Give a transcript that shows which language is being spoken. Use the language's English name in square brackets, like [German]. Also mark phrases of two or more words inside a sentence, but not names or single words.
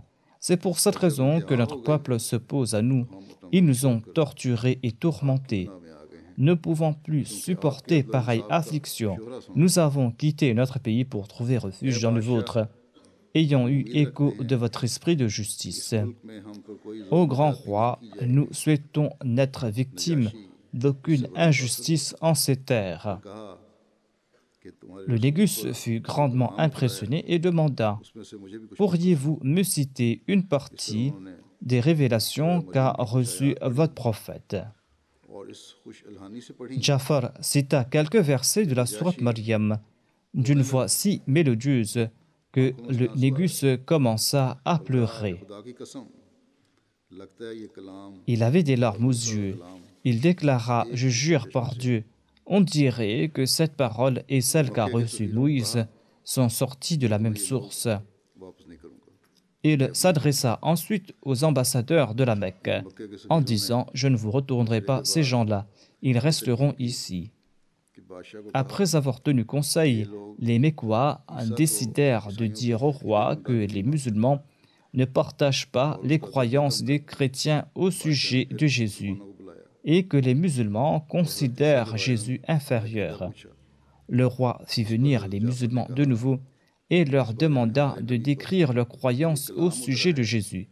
[French] C'est pour cette raison que notre peuple s'oppose à nous. Ils nous ont torturés et tourmentés. Ne pouvant plus supporter pareille affliction, nous avons quitté notre pays pour trouver refuge dans le vôtre, ayant eu écho de votre esprit de justice. [Urdu] میں ہم کو کوئی [French] Ô grand roi, nous souhaitons n'être victimes d'aucune injustice en ces terres. [Urdu] کہا کہ تمہارے [French] Le négus fut grandement impressionné et demanda: [Urdu] اس میں سے مجھے بھی کچھ [French] Pourriez-vous me citer une partie des révélations qu'a reçues votre prophète? [Urdu] اور اس خوش الحانی سے پڑھی [French] Jafar cita quelques versets de la sourate Maryam d'une voix si mélodieuse que le négus commença à pleurer. [Urdu] خدا کی قسم لگتا ہے یہ کلام [French] Il avait des larmes aux yeux. Il déclara: Je jure par Dieu, on dirait que cette parole et celle qu'a reçue Moïse sont sorties de la même source. [Urdu] واپس نہیں کروں گا [French] Il s'adressa ensuite aux ambassadeurs de la Mecque en disant: Je ne vous retournerai pas ces gens-là, ils resteront ici. [Urdu] کہ بادشاہ کو [French] Après avoir tenu conseil, les Mécois décidèrent de dire au roi que les musulmans ne partagent pas les croyances des chrétiens au sujet de Jésus et que les musulmans considèrent Jésus inférieur. Le roi fit venir les musulmans de nouveau et leur demanda de décrire leurs croyances au sujet de Jésus.